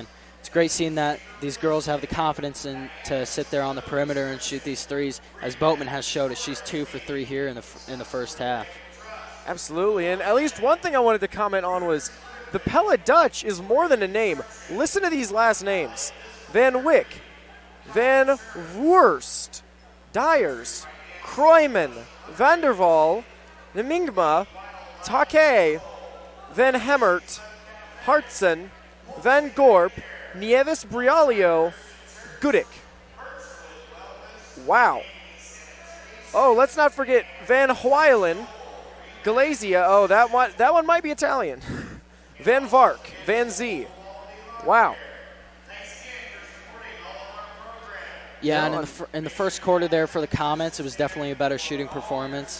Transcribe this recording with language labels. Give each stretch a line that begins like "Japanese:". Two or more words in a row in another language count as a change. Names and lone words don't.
English: It's great seeing that these girls have the confidence to sit there on the perimeter and shoot these threes, as Boatman has showed us. She's 2 for 3 here in the first half. Absolutely, and at least one thing I wanted to comment on was the Pella Dutch is more than a name. Listen to these last names. Van Wyck, Van Voorst, Dyers, Kroijman, Vanderwall, Nemingma, Take, Van Hemert, Hartson, Van Gorp, Nieves Brialio, Gudick. Wow. Oh, let's not forget Van Huylen, Galazia. Oh, that one might be Italian. Van Vark, Van Z. Wow. Yeah, and in the first quarter there for the Comets, it was definitely a better shooting performance.